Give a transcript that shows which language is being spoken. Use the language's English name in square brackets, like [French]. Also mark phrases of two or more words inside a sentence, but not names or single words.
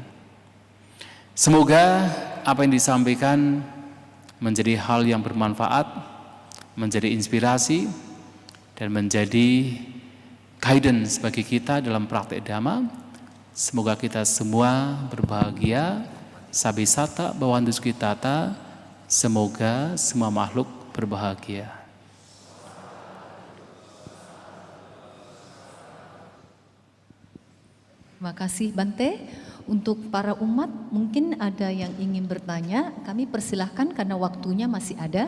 [Indonesian] Semoga apa yang disampaikan menjadi hal yang bermanfaat, menjadi inspirasi, dan menjadi guidance bagi kita dalam praktek Dhamma. Semoga kita semua berbahagia, [Pali] sabisata bhavantu sukhitata, [Indonesian] semoga semua makhluk berbahagia. Terima kasih Bante. Untuk para umat mungkin ada yang ingin bertanya, kami persilahkan karena waktunya masih ada.